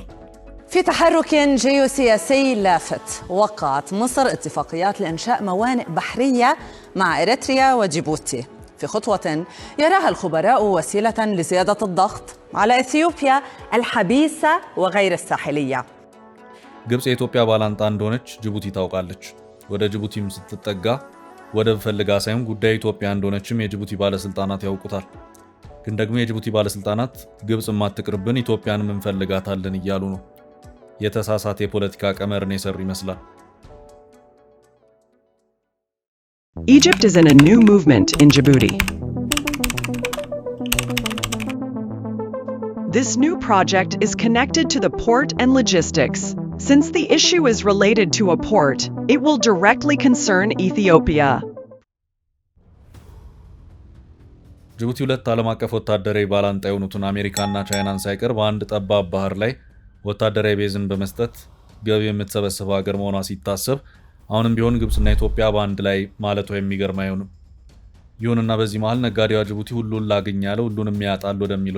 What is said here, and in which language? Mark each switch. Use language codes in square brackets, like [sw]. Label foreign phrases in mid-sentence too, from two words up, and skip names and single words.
[ar] في تحرك جيوسياسي لافت، وقعت مصر اتفاقيات لإنشاء موانئ بحرية مع إريتريا وجيبوتي في خطوة يراها الخبراء وسيلة لزيادة الضغط على إثيوبيا الحبيسة وغير الساحلية. [am] ግብጽ የኢትዮጵያ ባላንጣ እንደሆነች ጅቡቲ ታውቃለች። ወደ ጅቡቲም ስትጠጋ ወደብ ፈልጋ ሳይሆን ጉዳይ ኢትዮጵያ እንደሆነችም የጅቡቲ ባለስልጣናት ያውቁታል። ግን ደግሞ የጅቡቲ ባለስልጣናት ግብጽ ማትቅርብን ኢትዮጵያንም እንፈልጋታለን እያሉ ነው። የተሳሳተ የፖለቲካ ቀመርን የሰሩ ይመስላል። [en] Egypt is in a new movement in Djibouti. This new project is connected to the port and logistics. Since the issue is related to a port, it will directly concern Ethiopia. [am] ጅቡቲ ሁለት ዓለም አቀፍ ወታደራዊ ባላንጣ የሆኑትን አሜሪካና ቻይናን ሳይቀር በአንድ ጠባብ ባህር ላይ ወታደራዊ ቤዝን በመስጠት ገቢ የምትሰበስበው ሀገር መሆኗ ሲታሰብ አሁንም ቢሆን ግብጽና ኢትዮጵያ በአንድ ላይ ማለቷ የሚገርም አይሆንም። ይሁንና በዚህ መሃል ነጋዴዋ ጅቡቲ ሁሉን ላገኝ ያለ ሁሉንም ያጣል ወደሚለው